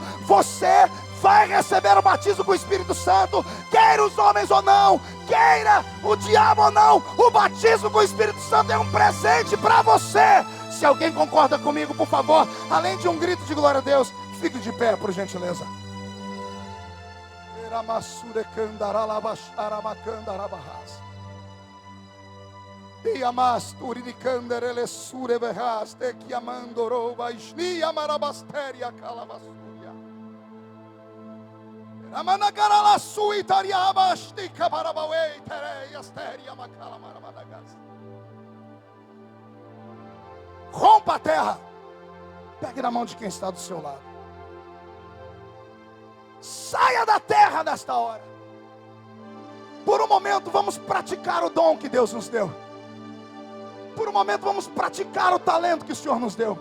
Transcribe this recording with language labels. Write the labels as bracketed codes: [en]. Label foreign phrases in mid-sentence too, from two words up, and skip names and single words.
[pt] Você vai receber o batismo com o Espírito Santo, queira os homens ou não, queira o diabo ou não. O batismo com o Espírito Santo é um presente para você. Se alguém concorda comigo, por favor, além de um grito de glória a Deus, fique de pé, por gentileza. Iamas turinicander elessure berras te chiamandoroba isnia marabasteria calabasuria. Ramana carala sui tariaba stica parabawei terei asteria macala marabadagas. Rompa a terra. Pegue na mão de quem está do seu lado. Saia da terra nesta hora. Por um momento vamos praticar o dom que Deus nos deu. Por um momento vamos praticar o talento que o Senhor nos deu.